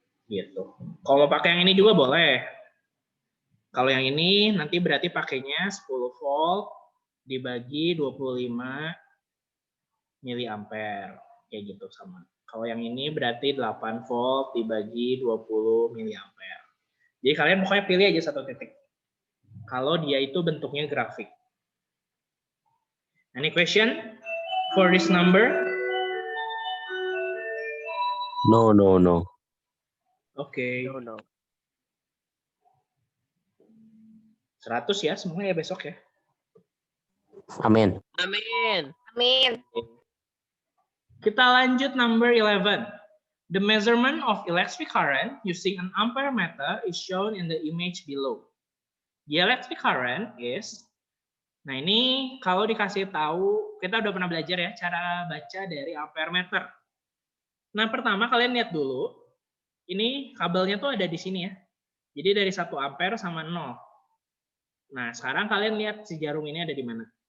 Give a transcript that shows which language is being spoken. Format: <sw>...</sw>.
<id>Gitu. Kalau pakai yang ini juga boleh. Kalau yang ini nanti berarti pakainya 10 volt dibagi 25 miliampere. Kayak gitu sama. Kalau yang ini berarti 8 volt dibagi 20 miliampere. Jadi kalian pokoknya pilih aja satu titik. Kalau dia itu bentuknya grafik.</id> <en>Any question for this number? No.</en> <id>Oke.</id> <en>No.</en> <id>100 ya semuanya ya besok ya. Amin. Amin. Amin. Kita lanjut number 11.</id> <en>The measurement of electric current using an ampere meter is shown in the image below. The electric current is,</en> <id>nah ini kalau dikasih tahu, kita udah pernah belajar ya cara baca dari ampere meter. Nah pertama kalian lihat dulu, ini kabelnya tuh ada di sini ya. Jadi dari 1 ampere sama 0. Nah sekarang kalian lihat si jarum ini ada di mana.</id>